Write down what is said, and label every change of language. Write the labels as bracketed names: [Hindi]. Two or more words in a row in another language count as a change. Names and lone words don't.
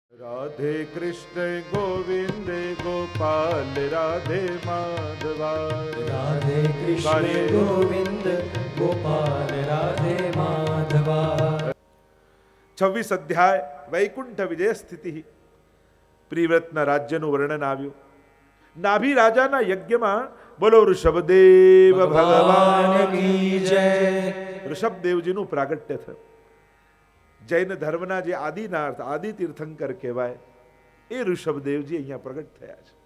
[Gujarati] राधे कृष्ण गोविंद गोपाल राधे माधवा राधे कृष्ण गोविंद गोपाल राधे माधवा। 26 અધ્યાય વૈકુંઠ વિજય સ્થિતિ. પ્રિવ્રતના રાજ્યનું વર્ણન આવ્યું. નાભી રાજાના યજ્ઞમાં બોલો [Hindi] ऋषभदेव भगवान की जय. [Gujarati] ઋષભદેવજીનું પ્રાગટ્ય થયું. જૈન ધર્મના જે આદિનાથ આદિ તીર્થંકર કહેવાય એ ઋષભદેવજી અહીંયા પ્રગટ થયા છે.